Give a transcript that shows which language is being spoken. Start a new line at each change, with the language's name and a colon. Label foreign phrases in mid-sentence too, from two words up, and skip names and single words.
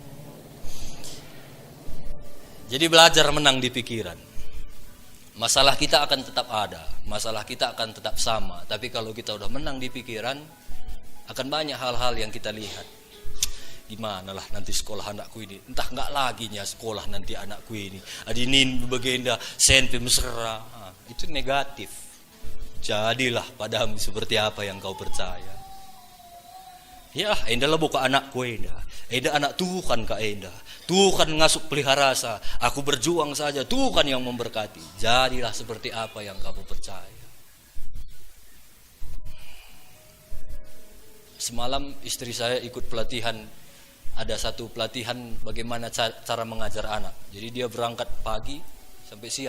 Indonesian: Jadi belajar menang di pikiran. Masalah kita akan tetap ada, masalah kita akan tetap sama. Tapi kalau kita udah menang di pikiran, akan banyak hal-hal yang kita lihat. Gimana lah nanti sekolah anakku ini, entah nggak lagi nya sekolah nanti anakku ini.
Batak Karo: Adinin bagenda senpe mesra,
Indonesian: itu negatif. Jadilah padamu seperti apa yang kau percaya.
Batak Karo: Ya, endah lah buka anakku endah. Endah anak Tuhan kak endah. Tuhan ngasuh pelihara sa.
Indonesian: Aku berjuang saja. Tuhan yang memberkati. Jadilah seperti apa yang kamu percaya. Semalam istri saya ikut pelatihan. Ada satu pelatihan bagaimana cara mengajar anak. Jadi dia berangkat pagi sampai siang.